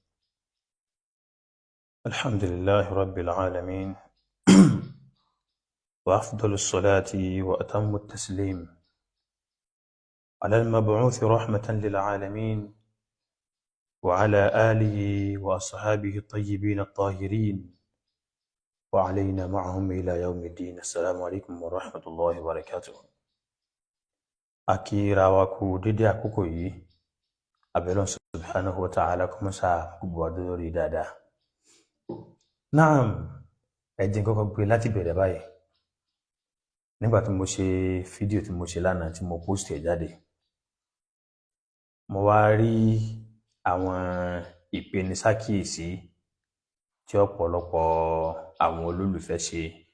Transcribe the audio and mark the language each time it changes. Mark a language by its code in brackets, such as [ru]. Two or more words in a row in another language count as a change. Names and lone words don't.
[ar] الحمد لله رب العالمين وأفضل الصلاة وأتم التسليم على المبعوث رحمة للعالمين وعلى آله وأصحابه الطيبين الطاهرين وعلينا معهم إلى يوم الدين. السلام عليكم ورحمة الله وبركاته. [yo] Akira wa kú dédé àkókò yìí, abẹ́lọ́n [ar] سبحانه وتعالى [yo] kó mọ́sá gbogbo ọdún lórí dáadáa. Naam, ẹ̀jẹ̀ kọ́kọ́ gbé láti bẹ̀rẹ̀ báyìí. Nígbà tí mo ṣe fídíò tí mo ṣe lánàá tí mo post ẹ̀ jáde, mo wá rí àwọn ìpenisákìyèsí tí ọ̀pọ̀lọpọ̀ àwọn olólùfẹ́ ṣe.